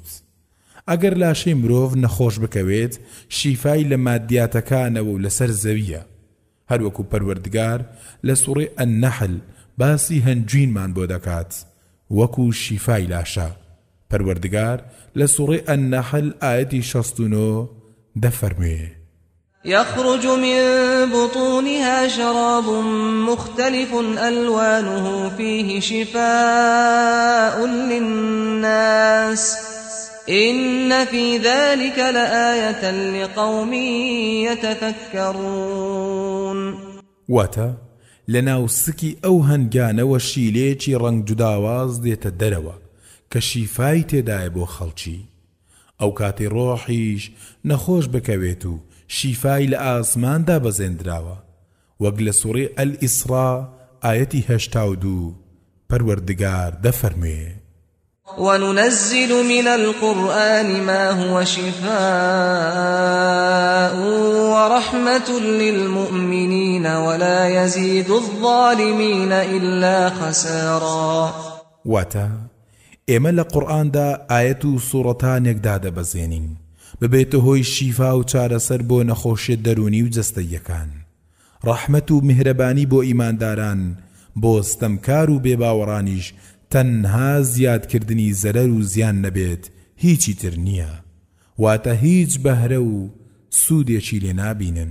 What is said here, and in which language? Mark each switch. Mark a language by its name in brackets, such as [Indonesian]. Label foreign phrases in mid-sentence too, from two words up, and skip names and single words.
[Central Kurdish] ئەگەر لاشەی مرۆڤ نەخۆش بکەوێت شیفای لە مادیاتەکانەوە و لەسەر زەویە. هەروەکو پەروەردگار لە سوڕەی ئەننەحل باسی هەنجوینمان بۆ دەکات وەکو شیفای لاشە. پەروەردگار لە سوڕەی ئەننەحل ئایەتی 69 دەفەرموێ: [Arabic] يخرج من بطونها شراب مختلف ألوانه فيه شفاء للناس إن في ذلك لآية لقوم يتفكرون. [Central Kurdish] واتا لناو سكي أو هنگانە و شیلێکی ڕەنگ جوداواز دێتە دەرەوە کە شیفای تێدایە بۆ خەڵکی. ئەو کاتی ڕۆحیش نەخۆش بکەوێت و شیفای لە ئاسماندا بەزێندراوە وەک لە سوڕەی ئەلئیسرا ئایەتی 82 پەروەردگار دەفەرموێ: [Arabic] وننزل من القرآن ما هو شفاء ورحمة للمؤمنين ولا يزيد الظالمين إلا خسارا. [Central Kurdish] واتا ئێمە لە قورئاندا ئایەت و سوڕەتانێکدا دەبەزێنین ببێتە هۆی شیفا و چارەسەر بۆ نەخۆشیە دەرونی و جەستەییەکان، ڕەحمەت و میهرەبانی بۆ ئیمانداران، بۆ ستەمکار و بێباوەڕانیش تەنها زیادکردنی زەرەر و زیان نەبێت هیچی تر نییە، واتە هیچ بەهرە و سوودێکی لێ نابینن.